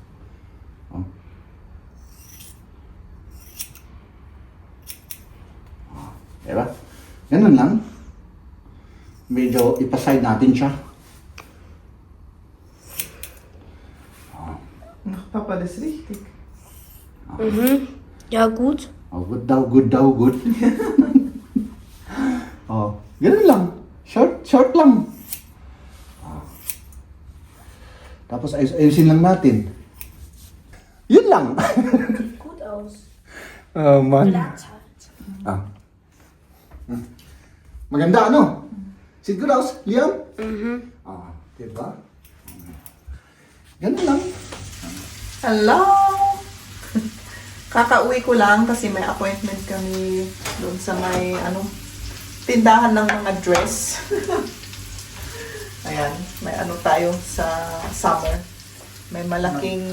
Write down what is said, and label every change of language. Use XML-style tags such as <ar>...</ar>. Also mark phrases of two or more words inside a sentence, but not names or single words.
<tl>Diba? Ganun lang. Medyo ipaside natin siya. Papa,</tl> <de>das ist richtig. Ja, gut.</de> <tl>Good daw, good. Ganun lang. Short lang. Tapos ayusin lang natin. Yun lang.</tl> <de>Sieht gut aus. Man. Glatt halt.</de> <tl>Maganda, ano?</tl> <de>Sieht gut aus, Liam?</de> <tl>Diba? Ganun lang. Hello! Kakauwi ko lang kasi may appointment kami doon sa may tindahan ng mga dress. Ayan, may tayo sa summer. may malaking</tl>